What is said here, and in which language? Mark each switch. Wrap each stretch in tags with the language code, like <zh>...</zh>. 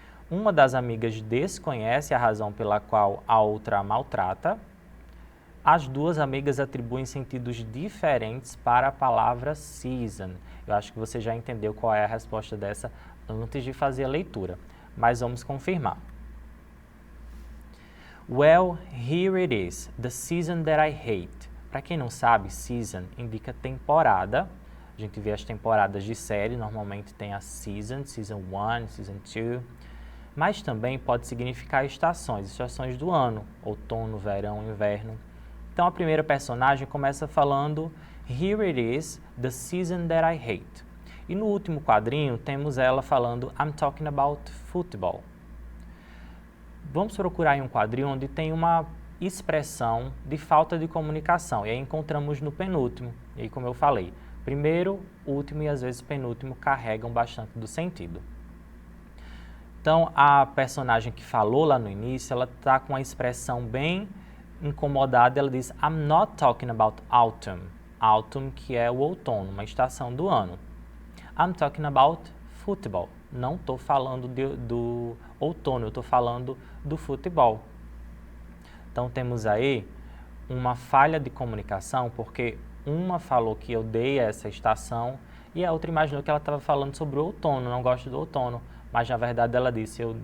<pt>Uma das amigas desconhece a razão pela qual a outra a maltrata. As duas amigas atribuem sentidos diferentes para a palavra season. Eu acho que você já entendeu qual é a resposta dessa antes de fazer a leitura, mas vamos confirmar.</pt> <en>Well, here it is, the season that I hate.</en> <pt>Para quem não sabe, season indica temporada. A gente vê as temporadas de série, normalmente tem a season 1, season 2. Mas também pode significar estações do ano, outono, verão, inverno. Então a primeira personagem começa falando</pt> <en>Here it is, the season that I hate.</en> <pt>E no último quadrinho temos ela falando</pt> <en>I'm talking about football.</en> <pt>Vamos procurar em um quadrinho onde tem uma expressão de falta de comunicação. E aí encontramos no penúltimo. E aí, como eu falei, primeiro, último e às vezes penúltimo carregam bastante do sentido. Então a personagem que falou lá no início, ela está com uma expressão bem incomodada, ela diz</pt> <en>I'm not talking about autumn.</en> <pt>Autumn, que é o outono, uma estação do ano.</pt> <en>I'm talking about football.</en> <pt>Não estou falando do outono, eu estou falando do futebol. Então temos aí uma falha de comunicação, porque uma falou que odeia essa estação e a outra imaginou que ela estava falando sobre o outono, não gosta do outono. Mas na verdade ela disse</pt>